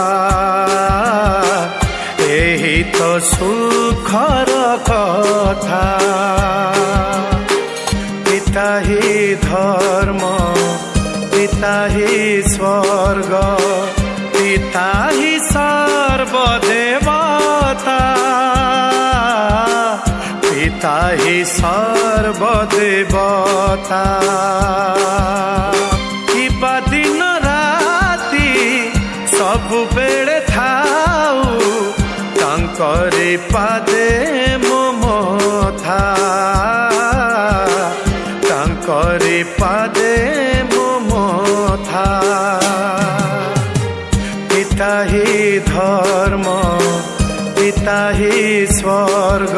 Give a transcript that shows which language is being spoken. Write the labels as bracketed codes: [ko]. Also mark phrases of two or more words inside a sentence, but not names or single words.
[or] ଏହି ତ ସୁଖର କଥା [sa] पिता ही धर्म पिता ही स्वर्ग पिता ही सर्वदेवता पिता ही सर्वदेवता [or] କିବା ଦିନ ରାତି ସବୁ ବେଳେ ଥାଉ ତାଙ୍କରେ ପାଦେ ମୋ ମଥା ତାଙ୍କରେ ପାଦେ ମୋ ମଥା [sa] पिता ही धर्म पिता ही स्वर्ग